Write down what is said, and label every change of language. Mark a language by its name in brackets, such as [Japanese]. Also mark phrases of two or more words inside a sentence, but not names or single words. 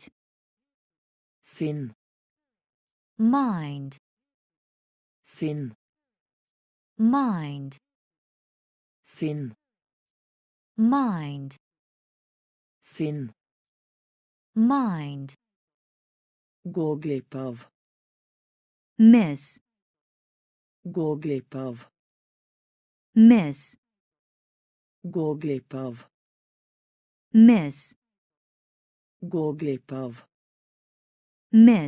[Norwegian] Sinn. [English] mind, [Norwegian] Sinn. [English] mind, [Norwegian] Sinn. [English] mind, [Norwegian] Sinn. [English] mind, [Norwegian] Gå glipp av. [English] miss, [Norwegian] Gå glipp av. [English] miss, [Norwegian] Gå glipp av. [English] miss, [Norwegian] Gå glipp av. [English] miss,